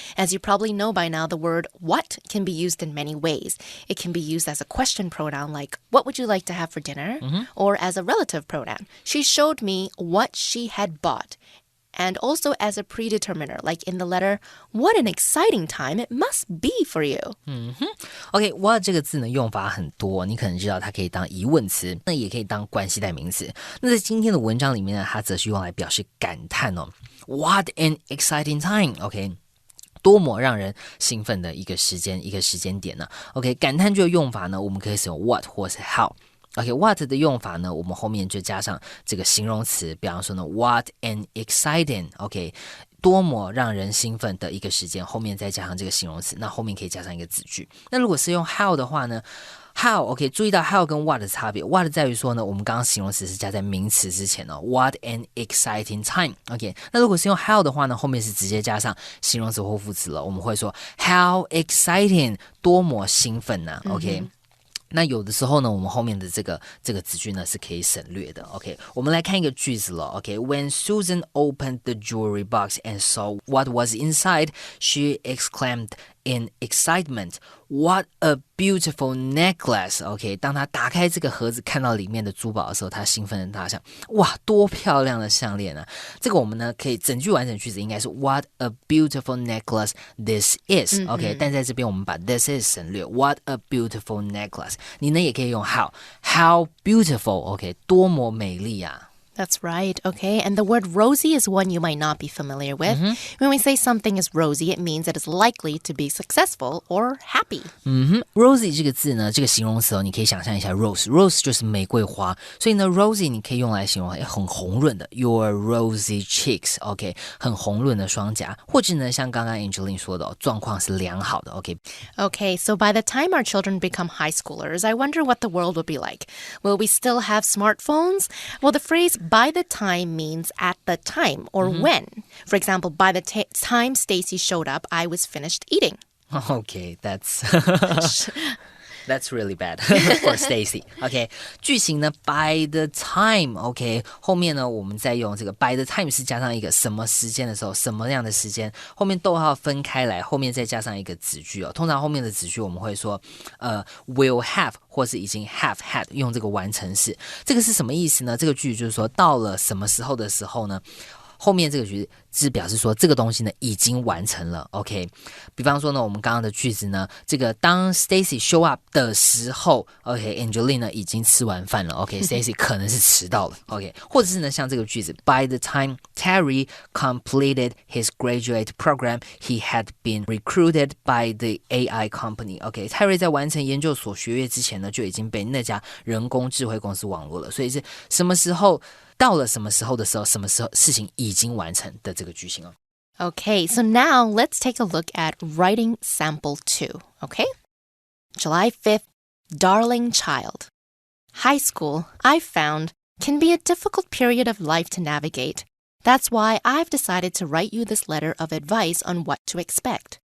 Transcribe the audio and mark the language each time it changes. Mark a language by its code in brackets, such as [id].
[en] As you probably know by now, the word what can be used in many ways. It can be used as a question pronoun like, what would you like to have for dinner? Or as a relative pronoun. She showed me what she had bought. And also as a predeterminer, like in the letter, what an exciting time it must be for you. [zh] OK, what 这个字呢用法很多，你可能知道它可以当疑问词，那也可以当关系代名词。那在今天的文章里面呢，它则是用来表示感叹哦。 [en] What an exciting time! OK。 [zh] 多么让人兴奋的一个时间点呢 ？OK， 感叹句的用法呢，我们可以使用 what 或是 how。OK，what 的用法呢，我们后面就加上这个形容词，比方说呢 ， [en] what an exciting， [zh] OK， 多么让人兴奋的一个时间，后面再加上这个形容词，那后面可以加上一个子句。那如果是用 how 的话呢 ？How OK， 注意到 how 跟 what 的差别。 what 在于说呢，我们刚刚形容词是加在名词之前哦。 [en] What an exciting time [zh] OK， 那如果是用 how 的话呢，后面是直接加上形容词或副词了。我们会说 [en] How exciting， [zh] 多么兴奋呢 OK。那有的时候呢，我们后面的这个子句呢是可以省略的。 OK， 我们来看一个句子了。 [en] OK， When Susan opened the jewelry box and saw what was inside, she exclaimed in excitement, "What a beautiful necklace!" [zh] OK， 当她打开这个盒子，看到里面的珠宝的时候，她兴奋的大响：哇，多漂亮的项链啊！这个我们呢可以整句完整句子应该是 [en] "What a beautiful necklace this is!" [zh] OK， 但在这边我们把 this is 省略 [en] "What a beautiful necklace!" [zh] 你呢也可以用 [en] how beautiful [zh] OK， 多么美丽啊！ [en] That's right, okay? And the word rosy is one you might not be familiar with. When we say something is rosy, it means it is likely to be successful or happy. [zh] Rosy 这个字呢，这个形容词哦，你可以想象一下 rose 就是玫瑰花，所以呢 rosy 你可以用来形容很红润的 [en] your rosy cheeks [zh] OK， 很红润的双颊，或者呢像刚刚 Angeline 说的状况是良好的 OK。 [en] Okay, so by the time our children become high schoolers, I wonder what the world will be like. Will we still have smartphones? Well, the phrase by the time means at the time or when. For example, by the time Stacy showed up, I was finished eating. Okay, that's really bad for Stacy. [zh] OK， 句型呢 by the time OK， 后面呢我们再用这个 by the time 是加上一个什么时间的时候，什么样的时间，后面逗号分开来，后面再加上一个子句哦。通常后面的子句我们会说will have 或是已经 have had， 用这个完成式。这个是什么意思呢？这个句就是说到了什么时候的时候呢，后面这个句子是表示说这个东西呢已经完成了 OK，比方说呢我们刚刚的句子呢，这个当 Stacy show up 的时候 OK， Angeline 呢已经吃完饭了 OK， Stacy 可能是迟到了 OK， 或者是呢像这个句子 [en] By the time Terry completed his graduate program, he had been recruited by the AI company [zh] OK， Terry 在完成研究所学业之前呢就已经被那家人工智慧公司网络了，所以是什么时候到了什么时候的时候，什么时候事情已经完成的这个句型哦。 [en] Okay, so now let's take a look at writing sample 2, okay? July 5th, darling child. High school, I've found, can be a difficult period of life to navigate. That's why I've decided to write you this letter of advice on what to expect.